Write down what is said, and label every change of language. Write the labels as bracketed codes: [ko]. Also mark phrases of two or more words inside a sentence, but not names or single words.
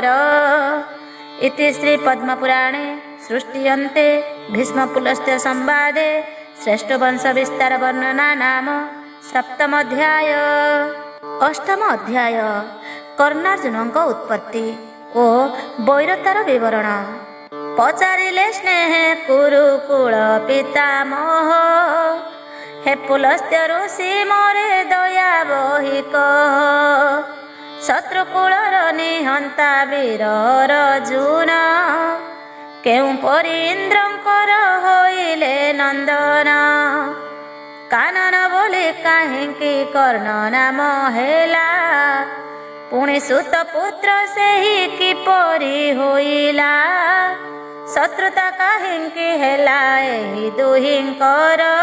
[or] ଇତି ଶ୍ରୀ ପଦ୍ମପୁରାଣେ ସୃଷ୍ଟି ଅନ୍ତେ ଭୀଷ୍ମ ପୁଲସ୍ତ୍ୟ ସମ୍ବାଦେ ଶ୍ରେଷ୍ଠ ବଂଶ ବିସ୍ତାର ବର୍ଣ୍ଣନା ନାମ ସପ୍ତମ ଅଧ୍ୟାୟ। ଅଷ୍ଟମ ଅଧ୍ୟାୟ କର୍ଣ୍ଣାର୍ଜୁନଙ୍କ ଉତ୍ପତ୍ତି ଓ ବୈରତାର ବିବରଣ। ପଚାରିଲେ ସ୍ନେହ କୁରୁକୁଳ ପିତାମହ ହେ ପୁଲସ୍ତ୍ୟ ଋଷି ମୋରେ ଦୟା ବହି କହ ଶତ୍ରୁକୁଳର ନିହନ୍ତା ବୀର ଅର୍ଜୁନ କେଉ ପରି ଇନ୍ଦ୍ରଙ୍କର ହୋଇଲେ ନନ୍ଦନ କାନନ ବୋଲି କାହିଁକି କର୍ଣ୍ଣ ନାମ ହେଲା ପୁଣି ସୁତ ପୁତ୍ର ସେ ହି କିପରି ହୋଇଲା ଶତ୍ରୁତା କାହିଁକି ହେଲା ଏହି ଦୁହିଁଙ୍କର